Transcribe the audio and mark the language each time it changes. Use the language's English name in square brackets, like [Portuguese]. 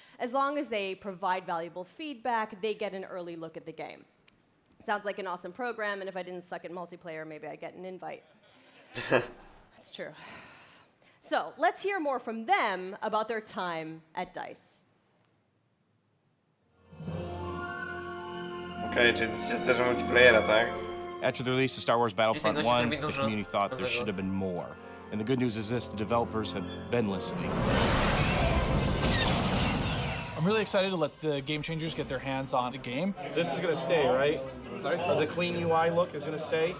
[English] As long as they provide valuable feedback, they get an early look at the game. Sounds like an awesome program, and if I didn't suck at multiplayer, maybe I'd get an invite. That's true. So let's hear more from them about their time at DICE. [Polish] Okej, czyli to się zdarza multiplayera, tak? [English] After the release of Star Wars Battlefront 1, the community thought there should have been more. And the good news is this, the developers have been listening. I'm really excited to let the Game Changers get their hands on the game. This is going to stay, right? Sorry? The clean UI look is going to stay?